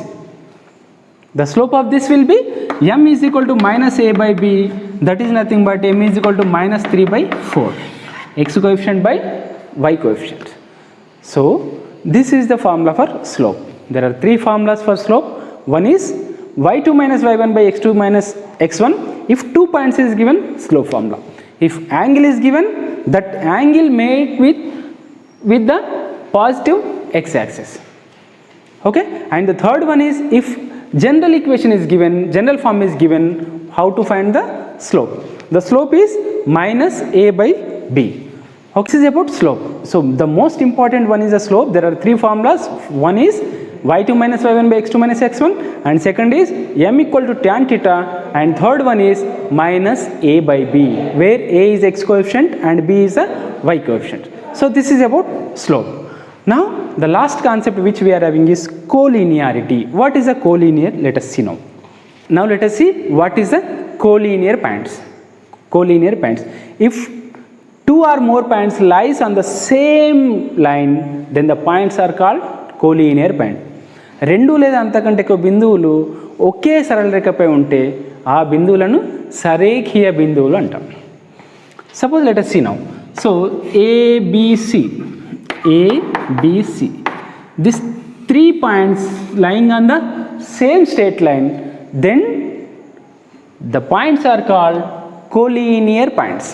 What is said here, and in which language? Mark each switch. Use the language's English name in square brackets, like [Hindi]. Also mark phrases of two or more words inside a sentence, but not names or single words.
[English] The slope of this will be m is equal to minus a by b, that is nothing but m is equal to minus 3 by 4, x coefficient by y coefficient. So this is the formula for slope. There are three formulas for slope. One is y2 minus y1 by x2 minus x1. If 2 points is given, slope formula. If angle is given, that angle made with the positive x axis. Okay, and the third one is, if general equation is given, general form is given, how to find the slope? The slope is minus a by b. Okay, this is about slope. So the most important one is the slope. There are three formulas. One is y2 minus y1 by x2 minus x1, and second is m equal to tan theta, and third one is minus a by b, where a is x coefficient and b is a y coefficient. So this is about slope. Now the last concept which we are having is collinearity. What is a collinear? Let us see now. Now let us see what is a collinear points. Collinear points. If two or more points lies on the same line, then the points are called collinear point. [Telugu] రెండు లేదా అంతకంటే ఎక్కువ బిందువులు ఒకే సరళ రేఖపై ఉంటే ఆ బిందువులను సరేఖీయ బిందువులు అంటాం. [English] Suppose let us see now. So ABC, these 3 points lying on the same straight line, then the points are called collinear points.